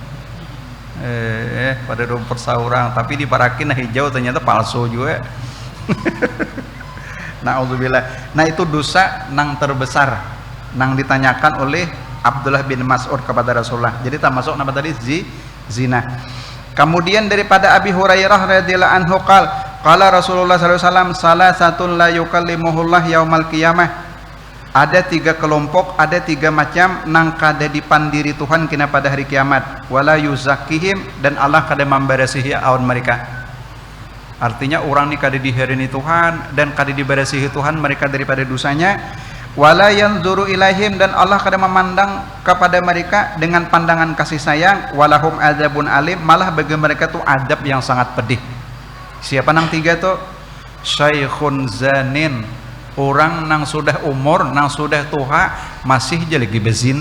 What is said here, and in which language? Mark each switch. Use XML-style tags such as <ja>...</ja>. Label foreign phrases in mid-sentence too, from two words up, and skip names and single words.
<bjn>Pada rumput seorang tapi diparakin hijau ternyata palsu juga. Nauzubillah. Nah, itu dosa nang terbesar nang ditanyakan oleh Abdullah bin Mas'ud kepada Rasulullah. Jadi termasuk nama tadi zina. Kemudian daripada</bjn> <ar>Abi Hurairah رضي الله عنه قال رسول الله صلى الله عليه وسلم ثلاثة لا يكلمهم الله يوم القيامة.</ar> <bjn>Ada 3 kelompok, ada 3 macam nang kada dipandiri Tuhan kena pada hari kiamat.</bjn> <ar>ولا يزكيهم,</ar> <bjn>dan Allah kada memberesihi awan mereka. Artinya orang ni kada diherini Tuhan dan kada diberesihi Tuhan mereka daripada dosanya.</bjn> <ar>ولا ينظر إليهم,</ar> <bjn>dan Allah kada memandang kepada mereka dengan pandangan kasih sayang.</bjn> <ar>ولهم عذاب أليم,</ar> <bjn>malah bagi mereka tu adab yang sangat pedih. Siapa nang 3 tu?</bjn> <ar>شيخ زان,</ar> <bjn>orang nang sudah umur, nang sudah tua masih aja lagi berzina.</bjn>